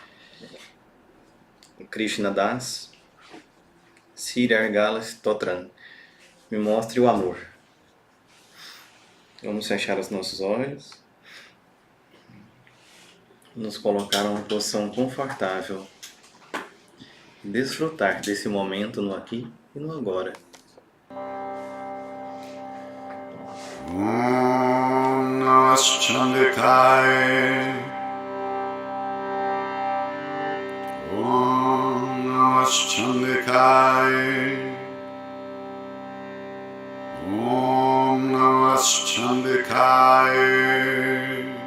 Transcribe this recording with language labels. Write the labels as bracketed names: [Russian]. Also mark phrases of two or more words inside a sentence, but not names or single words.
[Portuguese] Krishna Das, Sri Argala Stotram, me mostre o amor. Vamos fechar os nossos olhos, nos colocar numa posição confortável, desfrutar desse momento no aqui e no agora. [Sanskrit] ॐ नमः चण्डिकाय. ॐ नमः चण्डिकाय. ॐ नमः चण्डिकाय.